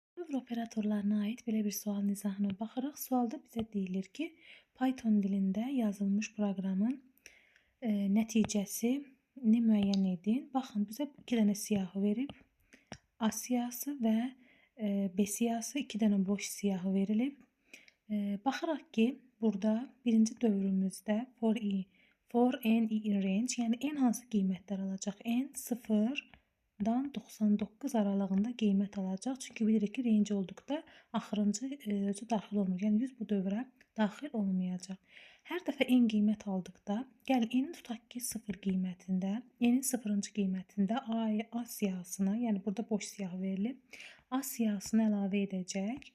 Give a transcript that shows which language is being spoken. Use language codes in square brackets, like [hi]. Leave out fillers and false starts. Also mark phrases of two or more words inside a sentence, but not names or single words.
[az] Dövr operatorlarına ait belə bir sual izahına baxırıq. Sualda bizə deyilir ki, Python dilində yazılmış proqramın nəticəsini müəyyən edin. Baxın, bizə 2 dənə siyahı verib. A siyahısı və B siyahısı, 2 dənə boş siyahı verilib. Baxırıq ki, burada birinci dövrümüzdə [en] for n in range, [az] yəni n hansı qiymətlər alacaq? N 0-dan 99 aralığında qiymət alacaq. Çünki bilirik ki, range olduqda axırıncı özü daxil olmur. Yəni 100 bu dövrə daxil olmayacaq. Hər dəfə n qiymət aldıqda, gəl n-i tutaq ki, 0 qiymətində, n-in 0-cı qiymətində A siyahısına, yəni burada boş siyahı verilib, A siyahısını əlavə edəcək.